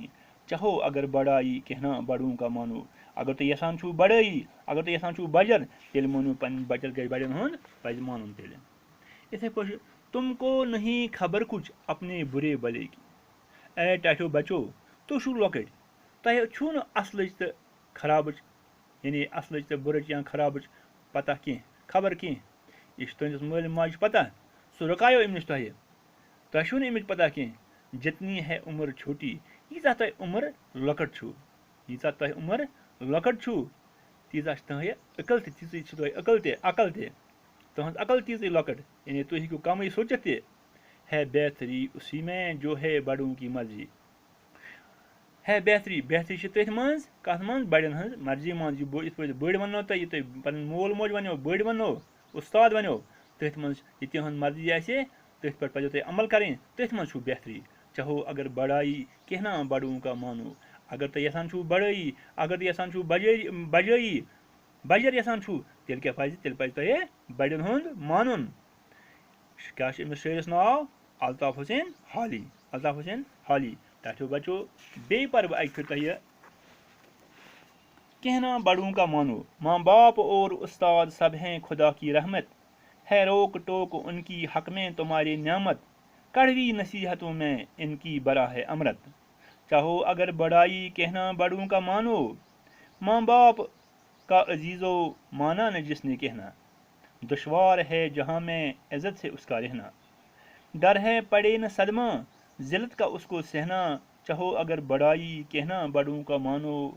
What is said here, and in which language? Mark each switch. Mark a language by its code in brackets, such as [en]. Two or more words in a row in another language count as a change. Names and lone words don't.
[ur] چاہو اگر بڑایی کہنا بڑوں کا مانو [ks] اگر تُہۍ یژھان چھُو بڑٲیی اگر تُہۍ یژھان چھُو بجر تیٚلہِ مٲنِو پنٕنۍ بچن گژھِ بڑٮ۪ن ہُنٛد پزِ مانُن تیٚلہِ یِتھٕے پٲٹھۍ تم [ur] کو نہیں خبر کچھ اپنے برے بلے کی [ks] اے ٹاٹھیو بچو تُہۍ چھُو لۄکٕٹۍ تۄہہِ چھُو نہٕ اصلٕچ تہٕ خرابٕچ یعنی اصلٕچ تہٕ بُرٕچ یا خرابٕچ پتہ کینٛہہ خبر کینٛہہ یہِ چھُ تُہٕنٛدِس مٲلِس ماجہِ چھُ پتہ سُہ رُکایو أمۍ نِش تۄہہِ چھُو نہٕ اَمِچ پتہ کینٛہہ [ur] جتنی ہے عمر چھوٹی [ks] ییٖژاہ تۄہہِ عمر لۄکٕٹ چھُو ییٖژاہ تۄہہِ عمر لۄکٕٹ چھُو تیٖژاہ چھِ تُہۍ عقل تہِ تیٖژٕے چھِ تۄہہِ عقل تہِ تُہٕنٛز عقل تیٖژٕے لۄکٕٹ یعنی تُہۍ ہیٚکِو کمٕے سوٗنٛچِتھ تہِ [ur] ہے بہتری اُسی میں جو ہے بڑوں کی مرضی [ks] ہے بہتری چھِ تٔتھۍ منٛز کَتھ منٛز بڑٮ۪ن ہٕنٛز مرضی منٛز یہِ یِتھ پٲٹھۍ بٔڑۍ وَنو تۄہہِ یہِ تۄہہِ پَنُن مول موج وَنیو بٔڑۍ وَنو اُستاد وَنیو تٔتھۍ منٛز یہِ تِہٕنٛز مرضی آسہِ تٔتھۍ پٮ۪ٹھ پَزیو تۄہہِ عمل کَرٕنۍ تٔتھۍ منٛز چھُو بہتری [ur] چاہو اگر بڑایی کہنا بڑوں کا مانو [ks] اگر تُہۍ یژھان چھُو بڑٲیی اگر تُہۍ یژھان چھُو بجٲیی بجر یژھان چھُو تیٚلہِ کیٛاہ پَزِ تیٚلہِ پَزِ تۄہہِ بڑٮ۪ن ہُنٛد مانُن کیٛاہ چھُ أمِس شٲعرَس ناو الطاف حسین [ur] حالی [ks] ٹاٹھیو بچو بیٚیہِ پَرٕ بہٕ اَکہِ پھِرِ تۄہہِ [ur] کہنا بڑوں کا مانو ماں باپ اور استاد سب ہیں خدا کی رحمت ہے روک ٹوک ان کی حق میں تمہاری نعمت کڑوی نصیحتوں میں ان کی برا ہے امرت چاہو اگر بڑائی کہنا بڑوں کا مانو ماں باپ کا عزیز و مانا نہ جس نے کہنا دشوار ہے جہاں میں عزت سے اس کا رہنا ڈر ہے پڑے نہ صدمہ ذلت کا اس کو سہنا چاہو اگر بڑائی کہنا بڑوں کا مانو